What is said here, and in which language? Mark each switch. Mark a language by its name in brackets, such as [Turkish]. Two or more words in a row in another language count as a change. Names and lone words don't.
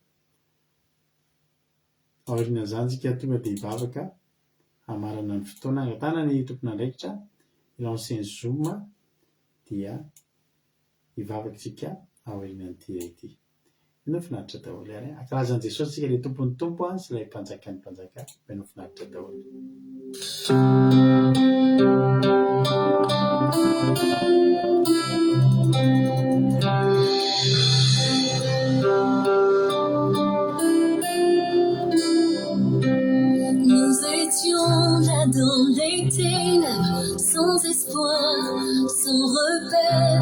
[Malagasy] aorian'izany tsika tonga dia hivavaka hamarana ny fotoana angatana ny tompon'andraikitra ilaon'ny zoma dia hivavaka tsika aorian'ity hira ity. Menao finaritra daholo ary ankalazan'i Jesosy tsika ilay tompon'ny tompo sy ilay mpanjakan'ny mpanjaka. Menao finaritra daholo. [French] Nous étions là dans les ténèbres, sans espoir, sans repère.